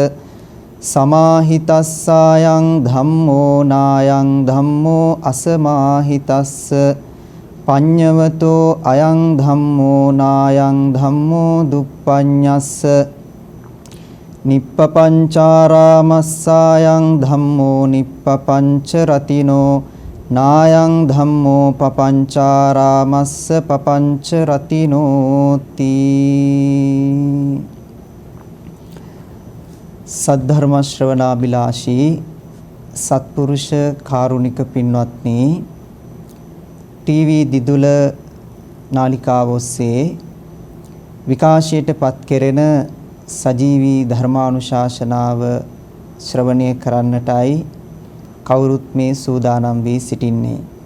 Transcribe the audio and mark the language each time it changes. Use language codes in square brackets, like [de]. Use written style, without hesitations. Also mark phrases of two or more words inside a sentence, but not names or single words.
[pi] සමාහිතස්සායං ධම්මෝ නායං ධම්මෝ අසමාහිතස්ස පඤ්ඤවතෝ අයං ධම්මෝ නායං ධම්මෝ දුප්පඤ්ඤස්ස නිප්පපංචාරාමස්සායන් ධම්මෝ නිප්පපංච රතිනෝ නායං ධම්මෝ පපංචාරාමස්ස පපංච රතිනෝති. [si] සද්ධර්ම ශ්‍රවණාබිලාෂී සත්පුරුෂ කාරුණික පින්වත්නි, ටීවී දිදුල නාලිකාව ඔස්සේ විකාශයට පත් කෙරෙන සජීවී ධර්මානුශාසනාව ශ්‍රවණය කරන්නටයි කවුරුත් මේ සූදානම් වී සිටින්නේ.